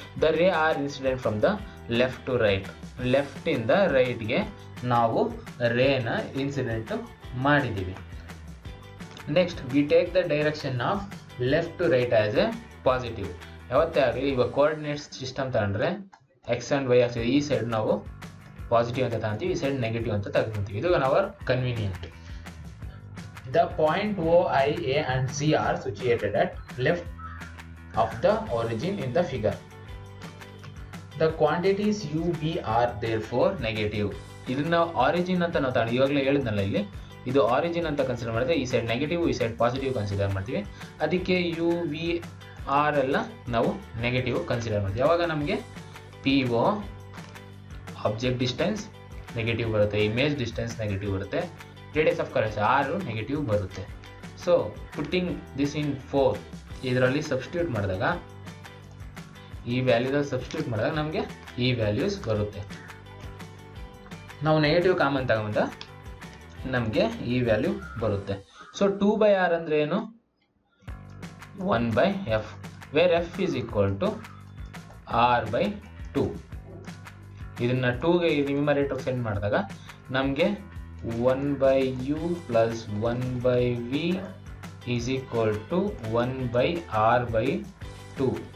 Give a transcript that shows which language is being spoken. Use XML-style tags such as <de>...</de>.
<en>the ray are incident from the left to right,</en> <kn>left ಇಂದ ರೈಟ್ಗೆ ನಾವು ರೇನ incident ಮಾಡಿದ್ದೀವಿ.</kn> <en>Next we take the direction of left to right as a positive.</en> <kn>ಯಾವತ್ತೇ ಆಗಲಿ ಇವಾಗ coordinates system ತಗೊಂಡ್ರೆ X and Y Axis ಈ side ನಾವು positive ಅಂತ ತಗೊಂತೀವಿ, ಈ ಸೈಡ್ ನೆಗೆಟಿವ್ ಅಂತ ತಗೊಂತೀವಿ. ಇದು hour convenient.</kn> <en>The point O, I, A and C are situated at left of the origin in the figure. The quantities U, V are therefore negative.</en> <kn>ಇದನ್ನ origin ಅಂತ ನಾವು ತಗೊಂಡು ಇವಾಗಲೇ ಹೇಳಿದ್ನಲ್ಲ, ಇಲ್ಲಿ ಇದು ಆರಿಜಿನ್ ಅಂತ ಕನ್ಸಿಡರ್ ಮಾಡಿದ್ರೆ ಈ ಸೈಡ್ ನೆಗೆಟಿವ್ ಈ ಸೈಡ್ ಪಾಸಿಟಿವ್ ಕನ್ಸಿಡರ್ ಮಾಡ್ತೀವಿ. ಅದಕ್ಕೆ ಯು ವಿ ಆರ್ ಎಲ್ಲ ನಾವು ನೆಗೆಟಿವ್ ಕನ್ಸಿಡರ್ ಮಾಡ್ತೀವಿ. ಯಾವಾಗ ನಮಗೆ P O object distance negative ಬರುತ್ತೆ, ಇಮೇಜ್ ಡಿಸ್ಟೆನ್ಸ್ ನೆಗೆಟಿವ್ ಬರುತ್ತೆ, ರೇಡಿಯಸ್ ಆಫ್ ಕರೆನ್ಸ್ 6 ನೆಗೆಟಿವ್ ಬರುತ್ತೆ.</kn> <en>so putting this in 4</en> <kn>ಇದರಲ್ಲಿ ಸಬ್ಸ್ಟಿಟ್ಯೂಟ್ ಮಾಡಿದಾಗ ಈ ವ್ಯಾಲ್ಯೂದಲ್ಲಿ ಸಬ್ಸ್ಟಿಟ್ಯೂಟ್ ಮಾಡಿದಾಗ ನಮಗೆ ಈ ವ್ಯಾಲ್ಯೂಸ್ ಬರುತ್ತೆ. ನಾವು ನೆಗೆಟಿವ್ ಕಾಮನ್ ತಗೊಂಡ ನಮಗೆ ಈ ವ್ಯಾಲ್ಯೂ ಬರುತ್ತೆ.</kn> <en>so 2/r</en> <kn>ಅಂದರೆ ಏನು,</kn> <en>1/f, where f is equal to r/2.</en> <kn>ಇದನ್ನ 2ಗೆ ನ್ಯೂಮರೇಟರ್ ಸೆಂಡ್ ಮಾಡಿದಾಗ ನಮಗೆ</kn> <en>1/u plus 1/v is equal to 1/r/2.</en>